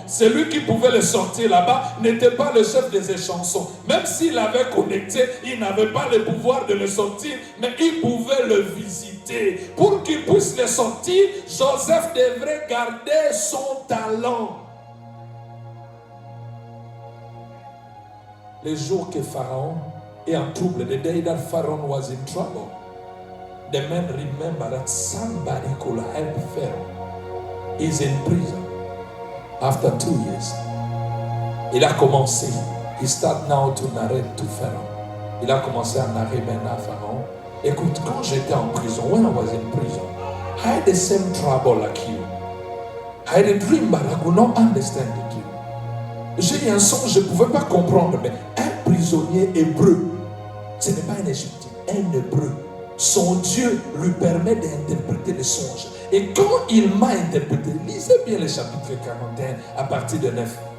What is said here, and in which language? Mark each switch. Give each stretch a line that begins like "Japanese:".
French: Celui qui pouvait le sortir là-bas n'était pas le chef des échansons. Même s'il avait connecté, il n'avait pas le pouvoir de le sortir, mais il pouvait le visiter. Pour qu'il puisse le sortir, Joseph devrait garder son talent. Les jours que Pharaon est en trouble,
English: the day that Pharaoh was in trouble, the men remember that somebody could help Pharaoh. He's in prison. After 2 years,
French: il a commencé.
English: He started now to narrate to Pharaoh.
French: Il a commencé à narrer maintenant à Pharaon. Écoute, quand j'étais en prison,
English: when I was in prison, I had the same trouble like you. I had a dream, but I could not understand the dream.
French: J'ai eu un songe, je ne pouvais pas comprendre, mais un prisonnier hébreu, ce n'est pas un Égyptien, un hébreu. Son Dieu lui permet d'interpréter les songes. Et quand il m'a interprété, lisez bien le chapitre 41 à partir de 9.